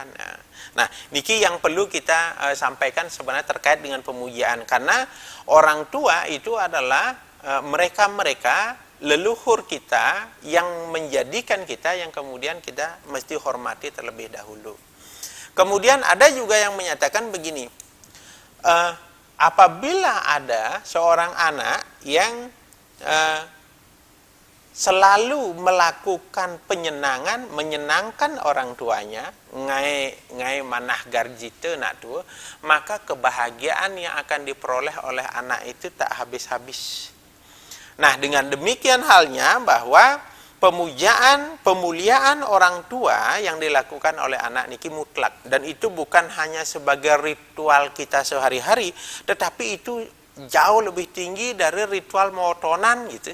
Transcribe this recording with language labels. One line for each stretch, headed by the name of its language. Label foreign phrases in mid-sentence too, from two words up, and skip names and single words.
Indonesian: Nah, niki yang perlu kita sampaikan sebenarnya terkait dengan pemujaan, karena orang tua itu adalah mereka-mereka leluhur kita yang menjadikan kita, yang kemudian kita mesti hormati terlebih dahulu. Kemudian ada juga yang menyatakan begini, apabila ada seorang anak yang selalu melakukan menyenangkan orang tuanya,
Balinese: ngai manah garjite nak tua,
Indonesian: maka kebahagiaan yang akan diperoleh oleh anak itu tak habis-habis. Nah, dengan demikian halnya bahwa pemuliaan orang tua yang dilakukan oleh anak niki mutlak, dan itu bukan hanya sebagai ritual kita sehari-hari, tetapi itu jauh lebih tinggi dari ritual motonan gitu.